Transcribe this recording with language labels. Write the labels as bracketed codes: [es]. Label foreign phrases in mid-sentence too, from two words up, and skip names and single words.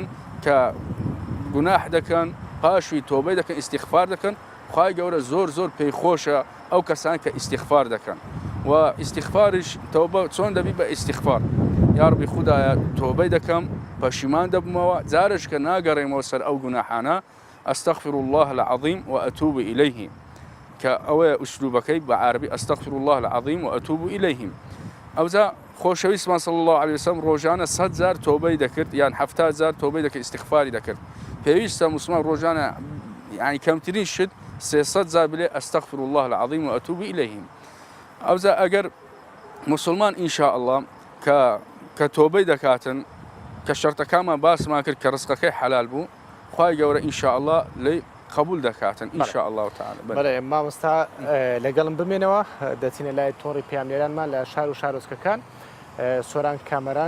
[ckb] کە گوناح دەکەن پاشوی تۆبەی دەکەن ئیستیغفار دەکەن خوای گەورە زۆر زۆر پێی خۆشە ئەو کەسان کە ئیستیغفار دەکەن و ئیستیغفاریش تەوبە چۆن دەبی بە ئیستیغفار [ar] یا ڕبی [ckb] خودایە تۆبەی دەکەم پەشیمان دەبمەوە جارش کە ناگەڕێمەوە سەر ئەو گوناحانە [ar] ئەستەغفر الله العظیم وأتوب إليه [ckb] کە ئەوەیە ئوسلوبەکەی بە عربی [ar] ئەستەغفر الله العظیم وأتوب إليه [ckb] ئەوجا خۆشەویستمان [ar] صلی الله عليه وسلم [ckb] ڕۆژانە 100 جار تۆبەی دەکرد یان 70 جار تۆبەی دەکرد ئیستیغفاری دەکرد پێویستە مسلمان ڕۆژانە یعنی کەمترین شت 300 جار بلێ [ar] ئەستەغفر الله العظیم وأتوب إليه [ckb] ئەوجا ئەگەر مسلمان [ar] ئینشاء الله [ckb] کە تۆبەی دەکاتن کە شەرتەکانمان باسمان کرد کە ڕزقەکەی حەلال بوو خوای گەورە [ar] ئینشاء الله [ckb] لی قبول دەکاتن [ar] ئینشاء الله تعالی [ckb] بەڵێ مامۆستا لەگەڵم بمێنەوە دەچینە لای تۆڕی پیامێرانمان لە شار و شارۆچکەکان سۆران کامەران